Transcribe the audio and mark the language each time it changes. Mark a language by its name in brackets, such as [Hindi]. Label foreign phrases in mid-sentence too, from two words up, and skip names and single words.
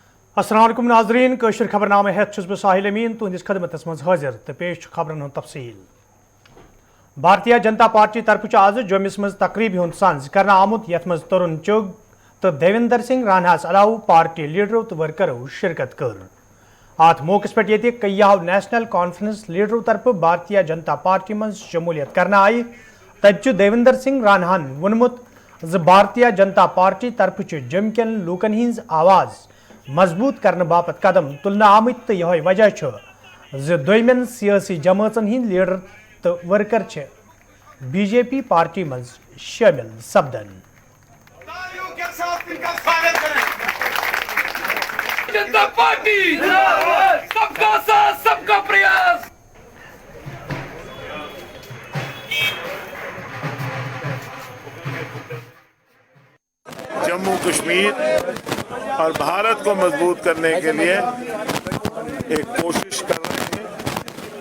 [Arabic] السلام عليكم [Kashmiri] नाज़रीन कशर खबरनामे हेत छुस बह साहिल अमीन तुंदिस खदमतस मज हाजिर तो पेश खबरन हुंद तफसील। भारतीय जनता पार्टी तरफ आज जम्मस मज तकरीब हुंद सांझ करना आमुत यथ मज तरुण चुग तो देवेंद्र सिंह रानास अलाव पार्टी लीडरों तो वर्करों शिरकत कर। अत मौकस पे ये कईयाव नेशनल कॉन्फ्रेंस लीडरों तरफ भारतीय जनता पार्टी मज शमूलियत करना आई तब देवेंद्र सिंह रानहन वोनमुत भारतीय जनता पार्टी तरफ जम कन लूकन हिंज आवाज मजबूत करने बापत कदम तुलना आमत तो यह वजह दोमेन सियासी जमातन हिंद लीडर तो वर्कर बीजेपी पार्टी मज शामिल सपदन। [Hindi] जनता पार्टी सबका साथ सबका प्रयास। जम्मू कश्मीर और भारत को मजबूत करने के लिए एक कोशिश कर रहे हैं।